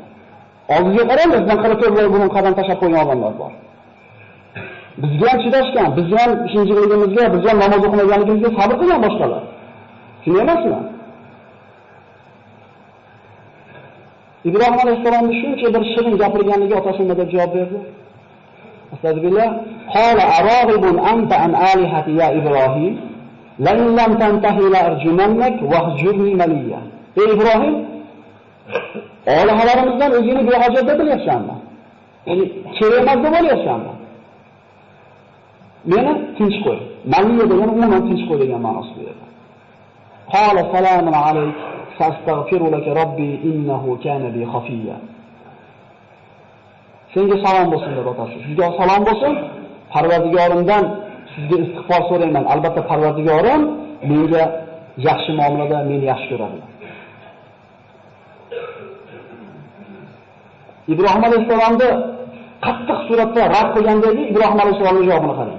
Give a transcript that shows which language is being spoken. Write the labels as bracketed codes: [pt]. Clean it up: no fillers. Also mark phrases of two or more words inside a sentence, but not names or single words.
[uz] Oldingizga qarang, bizdan 44 burun qadam tashlab qo'ygan odamlar bor. Bizga ham chidashgan, bizga ham shinjiligimizga, bizga ham namoz o'qimaganligimizga sabr qilgan boshqalar. Shunday emasmi? Ibrohim alayhissalomning shuncha bir shirin gapirganligi otasi nima deb javob berdi? [ar] أستغفر الله. قال أراغب أنت عن آلهتي يا إبراهيم لئن لم تنته لأرجمنك واهجرني مليا. [uz] Ey Ibrohim, olihalarimizdan o'zingni behojat deb bilyapsanmi? Ya'ni kerak emas deb o'ylayapsanmi? Meni tinch qo'y. Maliya degan umuman tinch qo'y degan ma'nosida edi. [ar] قال سلام عليك أستغفر لك ربي إنه كان بي حفيا. [uz] Senga salom bo'lsin deb otasi. Sizga salom bo'lsin. Parvardigorimdan sizga istig'for so'rayman. Albatta Parvardigorim menga yaxshi muomalada meni yaxshi ko'radi. Ibrohim alayhissalomni qattiq suratda rad qilgandagi Ibrohim alayhissalomning javobini qarang.